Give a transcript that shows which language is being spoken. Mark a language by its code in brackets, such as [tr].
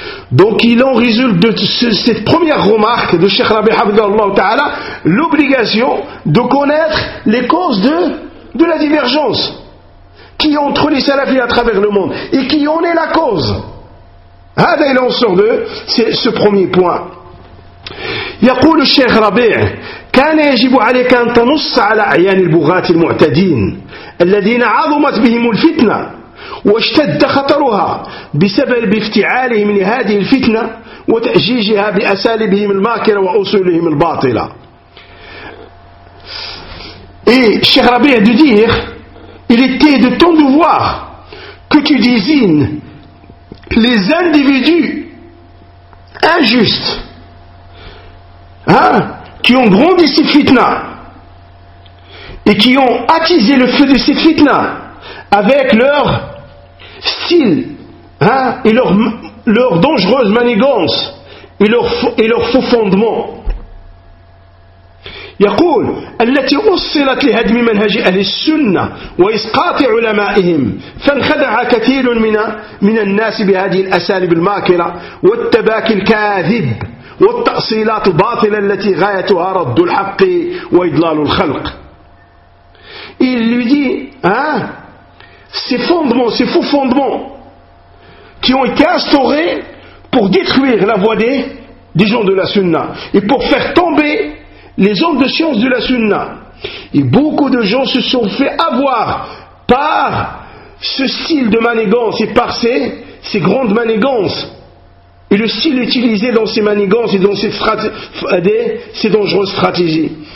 [fr] Donc il en résulte de cette première remarque de Cheikh Rabi Abdallah Ta'ala l'obligation de connaître les causes de la divergence qui est entre les salafis à travers le monde et qui en est la cause. Hada il en sort de ce premier point. [ar] يقول الشيخ ربيع كان يجب عليك أن تنص على أعيان البغاة المعتدين الذين عظمت بهم الفتنة واشتد خطرها بسبب افتعالهم لهذه الفتنة وتأجيجها بأساليبهم الماكرة وأصولهم الباطلة. [fr] Et Cheikh Rabi de dire, il était de ton devoir que tu désignes les individus injustes, qui ont grandi ces fitnas et qui ont attisé le feu de ces fitnas avec leur style, et leur dangereuse manigance et leur faux fondement. [ar] يقول التي أصلت لهدم منهج أهل السنة وإسقاط علمائهم فانخدع كثير من الناس بهذه الأساليب الماكرة والتباكي الكاذب والتأصيلات الباطلة التي غايتها رد الحق وإضلال الخلق. [fr] Il lui dit, ces fondements, ces faux fondements qui ont été instaurés pour détruire la voie des gens de la sunna et pour faire tomber les hommes de science de la sunna. Et beaucoup de gens se sont fait avoir par ce style de manigance et par ces grandes manigances et le style utilisé dans ces manigances et dans ces dangereuses stratégies.